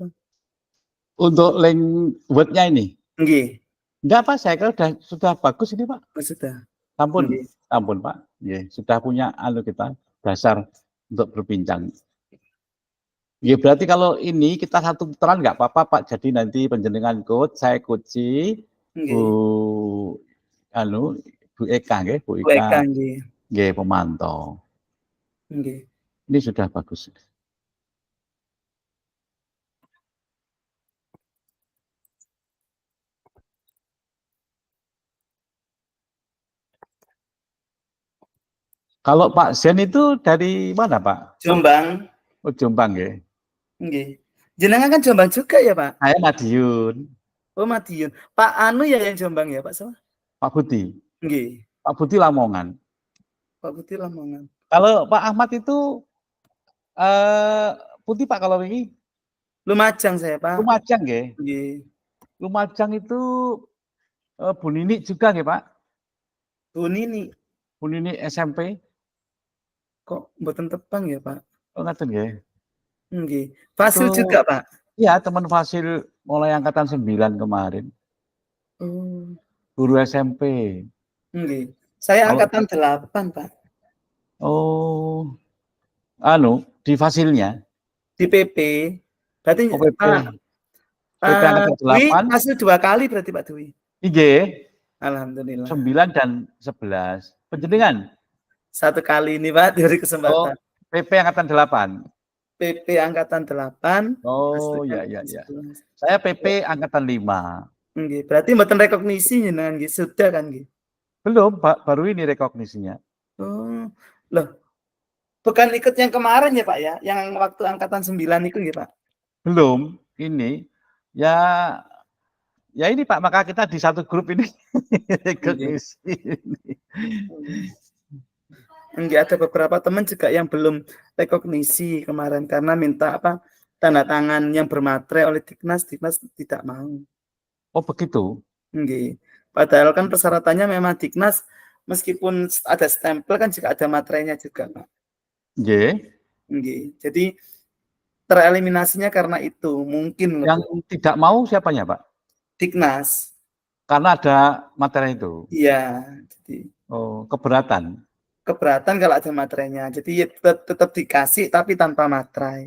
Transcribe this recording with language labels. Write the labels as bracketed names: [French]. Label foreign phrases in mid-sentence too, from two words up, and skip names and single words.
[Indonesian] Untuk link Word-nya ini? [Javanese] Nggih. [Indonesian] Enggak, Pak, saya kira sudah bagus ini, Pak. Oh, sudah. [Javanese] Ampun, Nggih. ampun, Pak. Nggih, [Indonesian] sudah punya kita dasar untuk berbincang. Ya berarti kalau ini kita satu putaran nggak apa-apa, Pak. Jadi nanti panjenengan coach, saya coachi, Bu [Javanese] Nggih. [Indonesian] Bu Eka nggih, Bu Bu Eka Eka nggih. nggih pemantau. [Javanese] Nggih. [Indonesian] Ini sudah bagus. Kalau Pak Zen itu dari mana, Pak? Jombang. Oh, Jombang nggih. Nggih. Jenengan kan Jombang juga ya, Pak? Saya Madiun. Oh, Madiun. Pak Anu ya yang Jombang ya, Pak sama? Pak Budi. [Javanese] Nggih. [Indonesian] Pak Budi Lamongan. Pak Budi Lamongan. Kalau Pak Ahmad itu putih, Pak, kalau ini? Lumajang saya, Pak. Lumajang nggih. [Javanese] Nggih. [Indonesian] Lumajang itu Bu Nini juga nggih, Pak? Bu Nini. Bu Nini SMP. [Javanese] Kok mboten tepang ya, Pak? Oh, ngaten nggih. Nggih. [Indonesian] Itu Fasil juga, Pak? iya, teman Fasil mulai angkatan 9 kemarin. Oh. Guru SMP. Nggih. Saya Kalau angkatan 8, Pak. oh, di Fasilnya? Di PP. Berarti Oh, PP. Pak, PP angkatan Dwi 8. Fasil 2 kali berarti Pak Dwi? [Javanese] Nggih. [Indonesian] Alhamdulillah. 9 dan 11. Panjenengan? 1 kali ini, Pak, diberi Oh, kesempatan. PP angkatan 8. PP angkatan 8. Oh, ya. Saya PP angkatan 5. [Javanese] Nggih, [Indonesian] berarti [Javanese] mboten rekognisi jenengan nggih, [Indonesian] sudah kan nggih? Belum, Pak, baru ini rekognisinya. Oh, loh, bukan ikut yang kemarin ya, Pak, ya? Yang waktu angkatan 9 itu nggih, Pak? Belum, ini ya ini, Pak, maka kita di satu grup ini rekognisi. Nggih, ada beberapa teman juga yang belum rekognisi kemarin karena minta tanda tangan yang bermaterai oleh Diknas tidak mau. Oh, begitu? [Javanese] Nggih. [Indonesian] Padahal kan persyaratannya memang Diknas meskipun ada stempel kan juga ada materainya juga, Pak. [Javanese] Nggih. Nggih. [Indonesian] Jadi tereliminasinya karena itu, mungkin. Yang tidak mau siapanya, Pak? Diknas. Karena ada materi itu? Iya. Jadi oh, keberatan? Keberatan kalau ada materainya. Jadi tetap dikasih tapi tanpa materai.